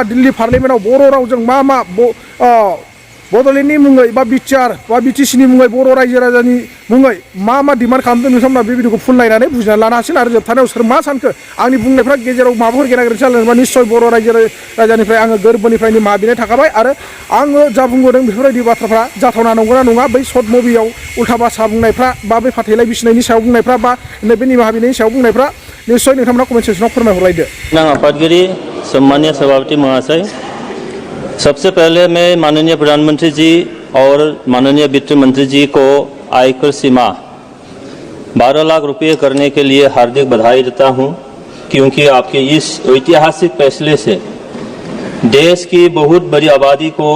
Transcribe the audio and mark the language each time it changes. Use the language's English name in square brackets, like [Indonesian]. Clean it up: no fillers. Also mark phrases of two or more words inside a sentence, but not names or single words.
[Bodo] दिल्ली पार्लियामेन्टआव बर' रावजों मा बड'लेण्डनि मुङै बा बिटिआर बा बिटिसिनि मुङै बर' रायजो राजानि मुङै मा डिमान्ड खालामदों नोंथांमोना बे भिडिअखौ फुल नायनानै बुजिनानै लानो हासिगोन आरो जोबथानायाव सोर मा सानखो आंनि बुंनायफ्रा गेजेराव माबाफोर गेना गोरोन्थि जादोंबा निस्सय बर' रायजो राजानिफ्राय आङो गोरबोनिफ्राय निमाहा बिनाय थाखाबाय आरो आङो जा बुंबोदों बेफोरबायदि बाथ्राफ्रा जाथावना नंगौना नङा बै शर्ट मुभियाव उल्था बासा बुंनायफ्रा बा बै फाथैलाय बिसिनायनि सायाव बुंनायफ्रा बा नैबे निमाहा बिनायनि सायाव बुंनायफ्रा निश्चय नोंथांमोना कमेन्ट सेक्सनाव फोरमायहरलायदो [Hindi] आफादगिरि सम्मानीय सभापति महाशय सबसे पहले मैं माननीय प्रधानमंत्री जी और माननीय वित्त मंत्री जी को आयकर सीमा 12 लाख रुपये करने के लिए हार्दिक बधाई देता हूं क्योंकि आपके इस ऐतिहासिक फैसले से देश की बहुत बड़ी आबादी को